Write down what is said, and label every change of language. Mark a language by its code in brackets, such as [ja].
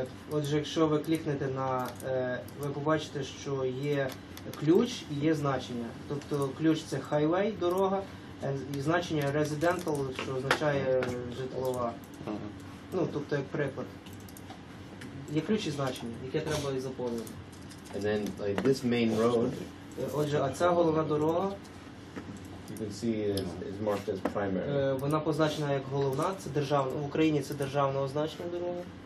[uk] Отже, якщо ви клікнете на, ви побачите, що є ключ і є значення. Тобто ключ це highway, дорога, і значення residential, що означає житлова. Ну, тобто, як приклад. Є ключ і значення, яке треба і заповнити. [en] And then like this main road. [uk] Отже, а ця головна дорога. [en] You can see it is marked as primary. [uk] Вона позначена як головна, це державна, в Україні це державного значення дорога.